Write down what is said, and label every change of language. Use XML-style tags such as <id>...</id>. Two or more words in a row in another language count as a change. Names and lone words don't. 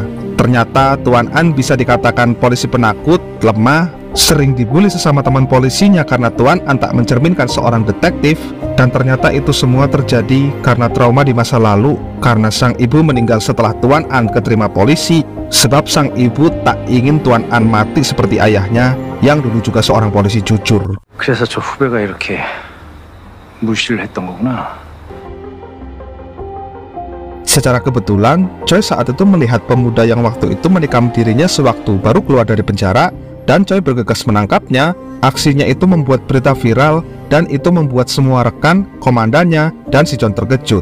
<id>Ternyata Tuan An bisa dikatakan polisi penakut, lemah, sering dibully sesama teman polisinya karena Tuan An tak mencerminkan seorang detektif. Dan ternyata itu semua terjadi karena trauma di masa lalu, karena sang ibu meninggal setelah Tuan An keterima polisi. Sebab sang ibu tak ingin Tuan An mati seperti ayahnya yang dulu juga seorang polisi jujur.</id> <ko>그래서 저 후배가 이렇게 무시를 했던 거구나.</ko> <id>Secara kebetulan, Choi saat itu melihat pemuda yang waktu itu menikam dirinya sewaktu baru keluar dari penjara, dan Choi bergegas menangkapnya. Aksinya itu membuat berita viral, dan itu membuat semua rekan, komandannya, dan si John terkejut.</id>